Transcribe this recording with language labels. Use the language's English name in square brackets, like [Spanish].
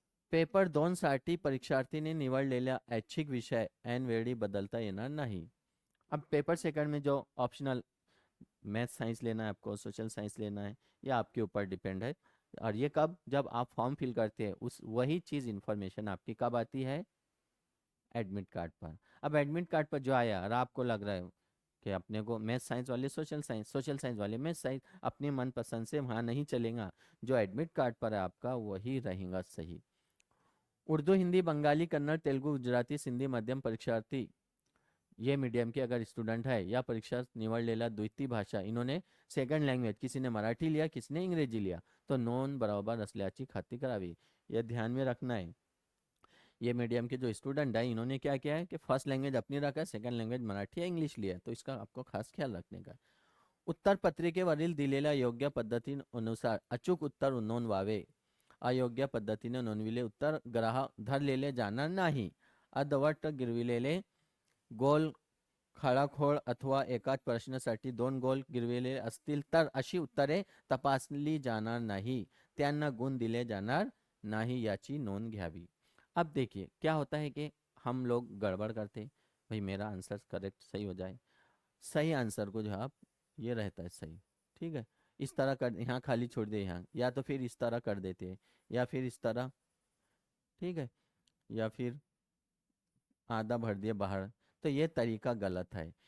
[Marathi] Paper 2 साठी परीक्षार्थीने निवडलेल्या ऐच्छिक विषय ऐन वेळी बदलता येणार नाही। [Hindi] अब पेपर सेकंड में जो ऑप्शनल मैथ साइंस लेना है आपको, सोशल साइंस लेना है, ये आपके ऊपर डिपेंड है। और ये कब, जब आप फॉर्म फिल करते हैं उस वही चीज़ इन्फॉर्मेशन आपकी कब आती है, एडमिट कार्ड पर। अब एडमिट कार्ड पर जो आया और आपको लग रहा है कि अपने को मैथ साइंस वाले सोशल साइंस वाले मैथ साइंस अपने मनपसंद से वहाँ नहीं चलेगा, जो एडमिट कार्ड पर है आपका वही रहेगा सही। उर्दू, हिंदी, बंगाली, कन्नड़, तेलुगु, गुजराती, सिंधी मध्यम परीक्षार्थी ये मीडियम के अगर स्टूडेंट है या [Marathi] परीक्षा निवडलेला द्वितीय भाषा, [Hindi] इन्होंने सेकंड लैंग्वेज, किसी ने मराठी लिया, किसी ने इंग्रेजी लिया, तो [Marathi] नोंद बराबर असल्याची खात्री करावी। [Hindi] यह ध्यान में रखना है। ये मीडियम के जो स्टूडेंट है इन्होंने क्या किया है कि फर्स्ट लैंग्वेज अपनी रखा है, सेकंड लैंग्वेज मराठी या इंग्लिश लिया है, तो इसका आपको खास ख्याल रखने का। [Marathi] उत्तर पत्रिकेवरील दिलेल्या योग्य पद्धतीनुसार अचूक उत्तर नोंदवावे। अयोग्य पद्धतीने नोंदविले उत्तर ग्राह्य धरलेले जाणार नाही। अर्धवट गिरविलेले गोल खळाखोळ अथवा एकाच प्रश्नासाठी दोन गोल गिरविले असतील तर अशी उत्तरे तपासली जाणार नाही, त्यांना गुण दिले जाणार नहीं, याची नोंद घ्यावी। [Hindi] अब देखिए क्या होता है कि हम लोग गड़बड़ करते, भाई मेरा आंसर करेक्ट सही हो जाए, सही आंसर को जो है आप ये रहता है सही, ठीक है, इस तरह कर, यहाँ खाली छोड़ दे यहाँ, या तो फिर इस तरह कर देते हैं, या फिर इस तरह, ठीक है, या फिर आधा भर दिए बाहर, तो ये तरीका गलत है।